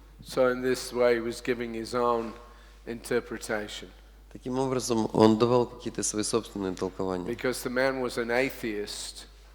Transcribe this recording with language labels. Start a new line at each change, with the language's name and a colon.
English: So in this way he was giving his own interpretation.
Russian: Таким образом, он давал какие-то свои собственные толкования.
English: Because the man was an atheist,